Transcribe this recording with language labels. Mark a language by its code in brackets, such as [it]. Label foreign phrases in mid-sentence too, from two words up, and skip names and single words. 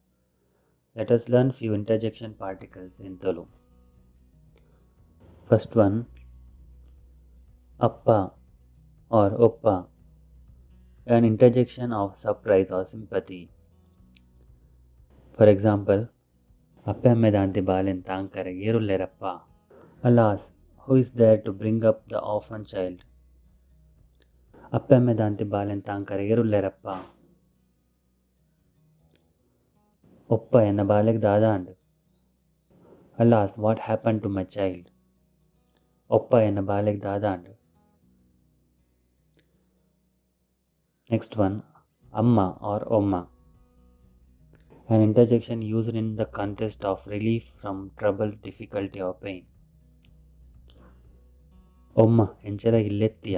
[en] Let us learn few interjection particles in Tulu. First one, appa or oppa, an interjection of surprise or sympathy. For example, [tcy] ಅಪ್ಪೆಮ್ಮೆ ದಾಂತಿ ಬಾಲೆನ್ ತಾಂಕರೆ ಏರುಲ್ಲೆರಪ್ಪ. [en] Alas, who is there to bring up the orphan child? [tcy] ಅಪ್ಪೆಮ್ಮೆ ದಾಂತಿ ಬಾಲೆನ್ ತಾಂಕರೆ ಏರುಲ್ಲೆರಪ್ಪ. ಒಪ್ಪ ಎನ್ನ ಬಾಲೆಗ್ ದಾದಾಂಡ್. [en] Alas, what happened to my child? [tcy] ಒಪ್ಪ ಎನ್ನ ಬಾಲೆಗ್ ದಾದಾಂಡ್. [en] Next one, amma or omma, an interjection used in the context of relief from trouble, difficulty or pain. [tcy] Omma enchela illettiya.